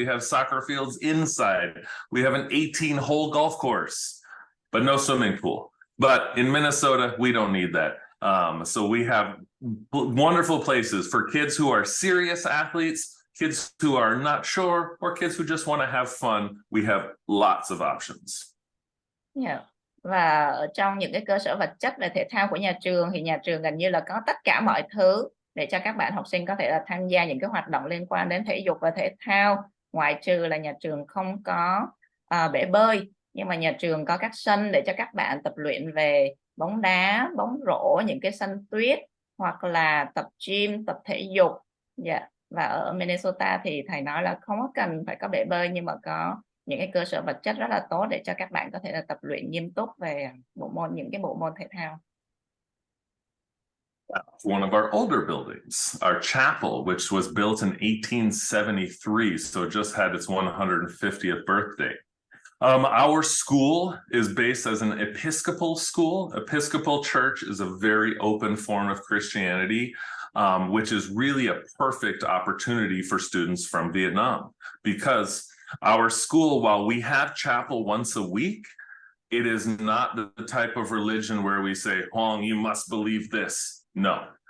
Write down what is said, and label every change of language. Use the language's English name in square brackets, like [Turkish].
[English] We have soccer fields inside. We have an 18-hole golf course, but no swimming pool. But in Minnesota, we don't need that. So we have wonderful places for kids who are serious athletes, kids who are not sure, or kids who just want to have fun. We have lots of options. Yeah. [Vietnamese] Và ở trong những cái cơ sở vật chất về thể thao của nhà trường thì nhà trường gần như là có tất cả mọi thứ để cho các bạn học sinh có thể là tham gia những cái hoạt động liên quan đến thể dục và thể thao, ngoại trừ là nhà trường không có bể bơi, nhưng mà nhà trường có các sân để cho các bạn tập luyện về bóng đá, bóng rổ, những cái sân tuyết hoặc là tập gym, tập thể dục. Yeah. Và ở Minnesota thì thầy nói là không có cần phải có bể bơi nhưng mà có những cái cơ sở vật chất rất là tốt để cho các bạn có thể là tập luyện nghiêm túc về những cái bộ môn thể thao. [English] One of our older buildings, our chapel, which was built in 1873, so it just had its 150th birthday. Our school is based as an Episcopal school. Episcopal Church is a very open form of Christianity, which is really a perfect opportunity for students from Vietnam because our school, while we have chapel once a week, it is not the type of religion where we say, Huang, you must believe this. No.